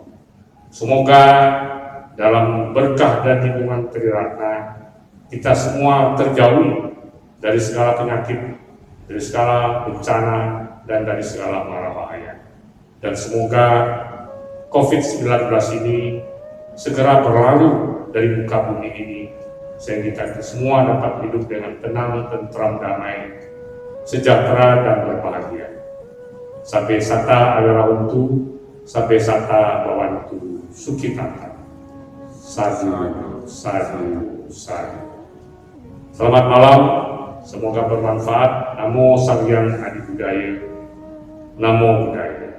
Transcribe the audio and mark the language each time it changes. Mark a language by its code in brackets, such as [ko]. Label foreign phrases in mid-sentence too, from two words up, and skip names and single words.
[id] Semoga dalam berkah dan lindungan Triratna kita semua terjauh dari segala penyakit, dari segala bencana, dan dari segala mara bahaya. Dan semoga COVID-19 ini segera berlalu dari muka bumi ini, sehingga kita semua dapat hidup dengan tenang, tentram, damai, sejahtera, dan berbahagia. [pi] Sabbe sata agarawantu, sabbe sata bawantu, sukitata. Sadu, sadu, sadu. [id] Selamat malam, semoga bermanfaat. [pi] Namo Sang Hyang Adi Budaya. Namo Buddhaya.